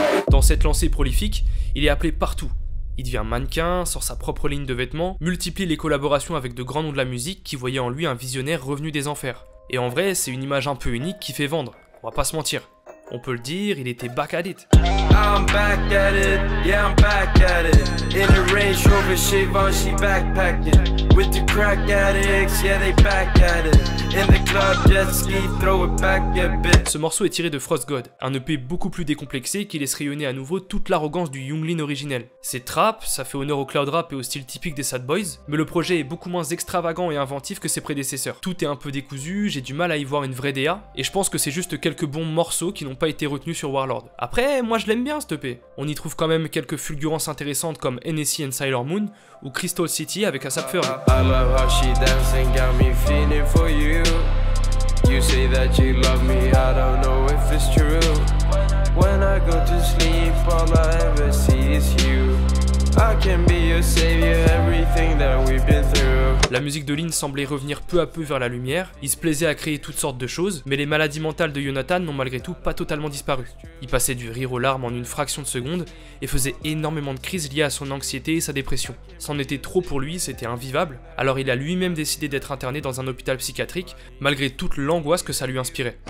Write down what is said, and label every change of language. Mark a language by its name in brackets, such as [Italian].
[French] Dans cette lancée prolifique, il est appelé partout. Il devient mannequin, sort sa propre ligne de vêtements, multiplie les collaborations avec de grands noms de la musique qui voyaient en lui un visionnaire revenu des enfers. Et en vrai, c'est une image un peu unique qui fait vendre, on va pas se mentir. On peut le dire, il était [English] back at it. I'm back at it, yeah I'm back at it. In the Range Rover, Chevron, she backpacking. With the crack addicts, yeah they back at it. In the club, jet ski, throw it back a bit. [French] Ce morceau est tiré de Frost God, un EP beaucoup plus décomplexé qui laisse rayonner à nouveau toute l'arrogance du Young Lean originel. C'est trap, ça fait honneur au cloud rap et au style typique des Sad Boys, mais le projet est beaucoup moins extravagant et inventif que ses prédécesseurs. Tout est un peu décousu, j'ai du mal à y voir une vraie DA, et je pense que c'est juste quelques bons morceaux qui n'ont pas été retenus sur Warlord. Après, moi je l'aime bien cet EP. On y trouve quand même quelques fulgurances intéressantes comme NSC and Sailor Moon ou Crystal City avec ASAP Ferg. [English] I love how she dancing, got me feeling for you. You say that you love me, I don't know if it's true. When I go to sleep, all I ever see is you. I can be your savior, everything that we've been through. [French] La musique de Lynn semblait revenir peu à peu vers la lumière, il se plaisait à créer toutes sortes de choses, mais les maladies mentales de Yonatan n'ont malgré tout pas totalement disparu. Il passait du rire aux larmes en une fraction de seconde et faisait énormément de crises liées à son anxiété et sa dépression. C'en était trop pour lui, c'était invivable, alors il a lui-même décidé d'être interné dans un hôpital psychiatrique, malgré toute l'angoisse que ça lui inspirait.